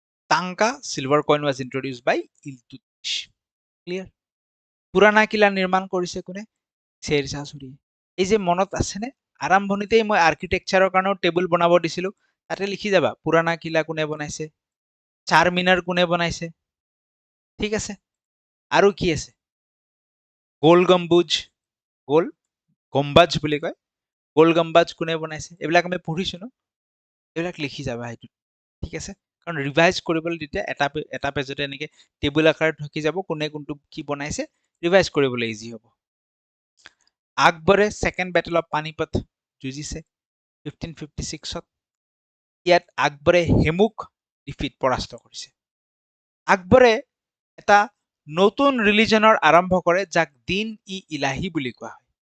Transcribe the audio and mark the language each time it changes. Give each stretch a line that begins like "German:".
English: Tanka silver coin was introduced by Iltutmish. Clear?
Assamese: পুৰাণা কিলা নিৰ্মাণ কৰিছে কোনে? শ্বেৰশ্বাহ চুৰিয়ে। এই যে মনত আছেনে, আৰম্ভণিতেই মই আৰ্কিটেকচাৰৰ কাৰণেও টেবুল বনাব দিছিলো, তাতে লিখি যাবা পুৰাণা কিলা কোনে বনাইছে, চাৰমিনাৰ কোনে বনাইছে। ঠিক আছে। আৰু কি আছে? গোল গম্বুজ, গোল গম্বাজ বুলি কয়, গোল গম্বাজ কোনে বনাইছে, এইবিলাক আমি পঢ়িছো ন, এইবিলাক লিখি যাবা সেইটো। ঠিক আছে। কাৰণ ৰিভাইজ কৰিবলৈ তেতিয়া এটা পেজতে এনেকে টেবুল আকাৰত থাকি যাব, কোনে কোনটো কি বনাইছে, ৰিভাইজ কৰিবলৈ ইজি হ'ব। আকবৰে ছেকেণ্ড বেটেল অফ পানিপত যুঁজিছে 1556ত। ইয়াত আকবৰে হেমুক পৰাস্ত কৰিছে। আকবৰে এটা নতুন ৰিলিজনৰ আৰম্ভ কৰে যাক দিন ই ইলাহী বুলি কোৱা হয়।